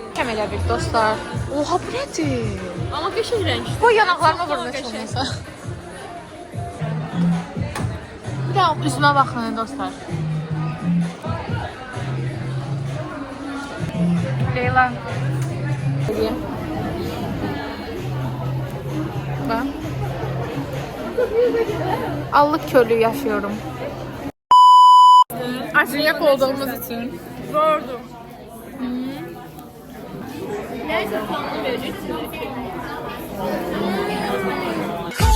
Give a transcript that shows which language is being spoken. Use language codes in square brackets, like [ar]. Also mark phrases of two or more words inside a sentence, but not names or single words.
[az] Kəm elədik dostlar. Oha, bu nədir? Amma qəşəng rəng. Qoy yanaqlarıma vurmuş olmasa. Bir də üzümə baxın dostlar. Leyla. [tr] Bak. Allık körlüğü yaşıyorum. Acıyak olduğumuz için. Zordu. Neyse puanını vereceksin.